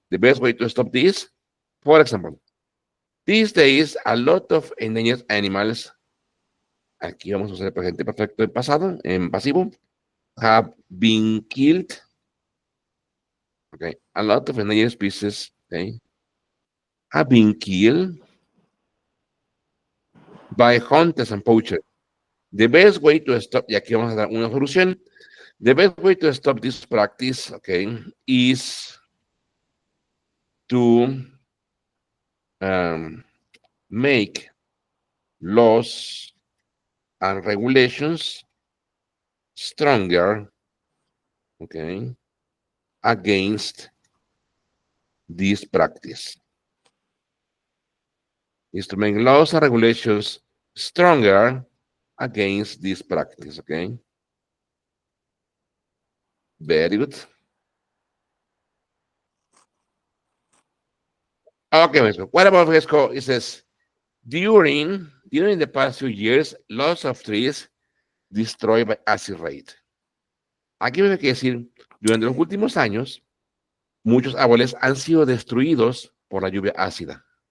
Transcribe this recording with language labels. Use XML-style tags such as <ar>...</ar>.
<en>The best way to stop this, for example, these days a lot of endangered animals,</en> <es>aquí vamos a usar el presente perfecto en pasado, en pasivo,</es> <en>have been killed. Okay, a lot of endangered species, okay, have been killed by hunters and poachers. The best way to stop,</en> <es>y aquí vamos a dar una solución.</es> <en>The best way to stop this practice, okay, is to make laws and regulations stronger, okay, against this practice. Is to make laws and regulations stronger against this practice, okay? Very good. Okay, Mesco. What about Mesco? It says, during the past few years, lots of trees destroyed by acid rain.</en> <es>Aquí me hay que decir, durante los últimos años, muchos árboles han sido destruidos por la lluvia ácida.</es>